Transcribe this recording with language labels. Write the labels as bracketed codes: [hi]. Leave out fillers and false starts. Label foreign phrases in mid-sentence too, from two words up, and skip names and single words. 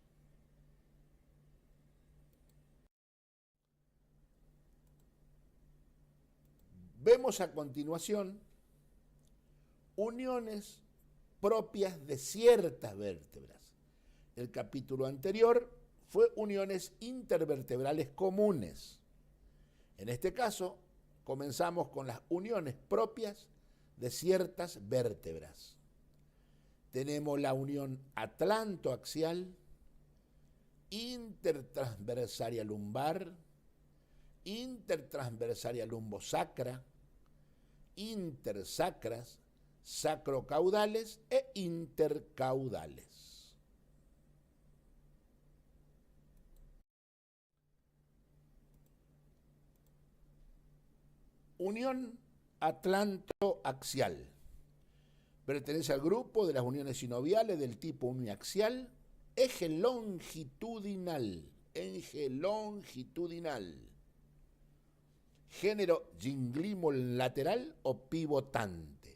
[es] Vemos a continuación uniones propias de ciertas vértebras. El capítulo anterior fue uniones intervertebrales comunes. En este caso, comenzamos con las uniones propias de ciertas vértebras. Tenemos la unión atlantoaxial, intertransversaria lumbar, intertransversaria lumbosacra, intersacras, sacrocaudales e intercaudales. Unión atlantoaxial. Pertenece al grupo de las uniones sinoviales del tipo uniaxial, eje longitudinal, género ginglimo-lateral o pivotante.